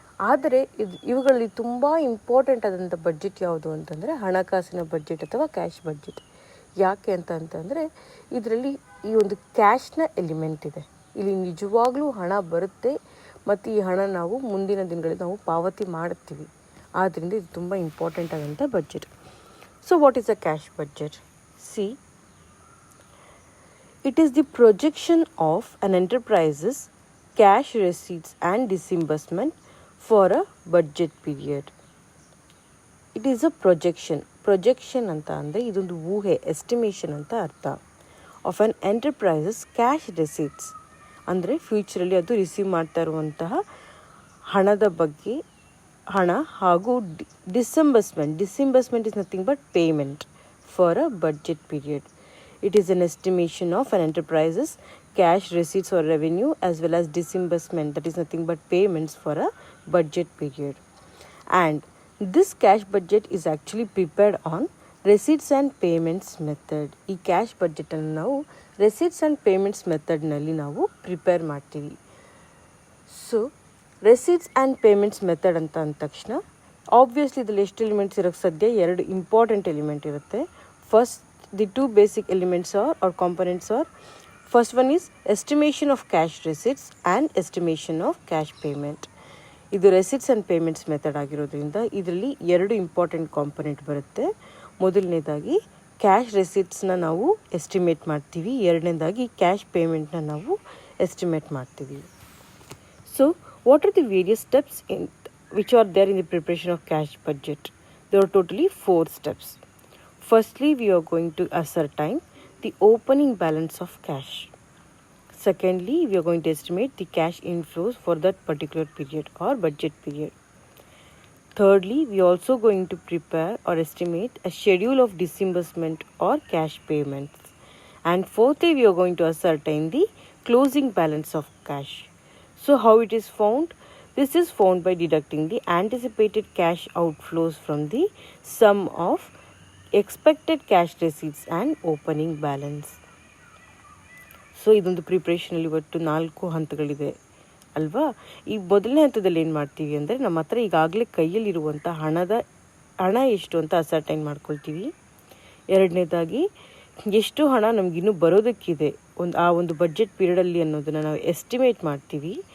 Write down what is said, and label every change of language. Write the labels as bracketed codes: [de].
[kn] ಆದರೆ ಇವುಗಳಲ್ಲಿ ತುಂಬ ಇಂಪಾರ್ಟೆಂಟ್ ಆದಂಥ ಬಡ್ಜೆಟ್ ಯಾವುದು ಅಂತಂದರೆ ಹಣಕಾಸಿನ ಬಡ್ಜೆಟ್ ಅಥವಾ ಕ್ಯಾಶ್ ಬಡ್ಜೆಟ್. ಯಾಕೆ ಅಂತಂದರೆ ಇದರಲ್ಲಿ ಈ ಒಂದು ಕ್ಯಾಶ್ನ ಎಲಿಮೆಂಟ್ ಇದೆ. ಇಲ್ಲಿ ನಿಜವಾಗ್ಲೂ ಹಣ ಬರುತ್ತೆ ಮತ್ತು ಈ ಹಣ ನಾವು ಮುಂದಿನ ದಿನಗಳಲ್ಲಿ ನಾವು ಪಾವತಿ ಮಾಡ್ತೀವಿ. ಆದ್ದರಿಂದ ಇದು ತುಂಬ ಇಂಪಾರ್ಟೆಂಟ್ ಆದಂಥ budget. [en] So what is a cash budget? See, it is the projection of an enterprise's cash receipts and disbursement for a budget period. It is a projection [kn] ಅಂತ ಅಂದರೆ ಇದೊಂದು ಊಹೆ, ಎಸ್ಟಿಮೇಷನ್ ಅಂತ ಅರ್ಥ. [en] of an enterprises cash receipts [kn] ಅಂದರೆ ಫ್ಯೂಚರಲ್ಲಿ ಅದು receive ಮಾಡ್ತಾ ಇರುವಂತಹ ಹಣದ ಬಗ್ಗೆ, ಹಣ ಹಾಗೂ [en] Disbursement is nothing but payment for a budget period. It is an estimation of an enterprise's cash receipts or revenue as well as disbursement, that is nothing but payments for a budget period. And this cash budget is actually prepared on receipts and payments method. [kn] ಈ cash ಬಡ್ಜೆಟನ್ನು ನಾವು receipts and payments ಮೆಥಡ್ನಲ್ಲಿ ನಾವು prepare ಮಾಡ್ತೀವಿ. So receipts and payments method ಅಂತ ಅಂದ ತಕ್ಷಣ obviously ಇದರಲ್ಲಿ ಎಷ್ಟು elements ಇರೋಕ್ಕೆ ಸಾಧ್ಯ? 2 ಇಂಪಾರ್ಟೆಂಟ್ ಎಲಿಮೆಂಟ್ ಇರುತ್ತೆ. [en] First, the two basic elements or components are, first one is estimation of cash receipts and estimation of cash payment. [kn] ಇದು ರೆಸಿಟ್ಸ್ ಆ್ಯಂಡ್ ಪೇಮೆಂಟ್ಸ್ ಮೆಥಡ್ ಆಗಿರೋದ್ರಿಂದ ಇದರಲ್ಲಿ 2 ಇಂಪಾರ್ಟೆಂಟ್ ಕಾಂಪೊನೆಂಟ್ ಬರುತ್ತೆ. ಮೊದಲನೇದಾಗಿ ಕ್ಯಾಶ್ ರೆಸಿಟ್ಸ್ನ ನಾವು ಎಸ್ಟಿಮೇಟ್ ಮಾಡ್ತೀವಿ, ಎರಡನೇದಾಗಿ ಕ್ಯಾಶ್ ಪೇಮೆಂಟ್ನ ನಾವು ಎಸ್ಟಿಮೇಟ್ ಮಾಡ್ತೀವಿ. [en] So what are the various steps which are there in the preparation of cash budget? There are totally 4 steps. Firstly, we are going to ascertain the opening balance of cash. Secondly, we are going to estimate the cash inflows for that particular period or budget period. Thirdly, we are also going to prepare or estimate a schedule of disbursement or cash payments. And fourthly, we are going to ascertain the closing balance of cash. So how it is found? This is found by deducting the anticipated cash outflows from the sum of expected cash receipts and opening balance. [kn] So ಇದೊಂದು ಪ್ರಿಪ್ರೇಷನಲ್ಲಿ ಒಟ್ಟು 4 ಹಂತಗಳಿದೆ ಅಲ್ವಾ? ಈ ಮೊದಲನೇ ಹಂತದಲ್ಲಿ ಏನು ಮಾಡ್ತೀವಿ ಅಂದರೆ ನಮ್ಮ ಹತ್ರ ಈಗಾಗಲೇ ಕೈಯಲ್ಲಿರುವಂಥ ಹಣ ಎಷ್ಟು ಅಂತ ಅಸರ್ಟೈನ್ ಮಾಡ್ಕೊಳ್ತೀವಿ. ಎರಡನೇದಾಗಿ ಎಷ್ಟು ಹಣ ನಮಗಿನ್ನೂ ಬರೋದಕ್ಕಿದೆ ಆ ಒಂದು ಬಡ್ಜೆಟ್ ಪೀರಿಯಡಲ್ಲಿ ಅನ್ನೋದನ್ನು ನಾವು ಎಸ್ಟಿಮೇಟ್ ಮಾಡ್ತೀವಿ.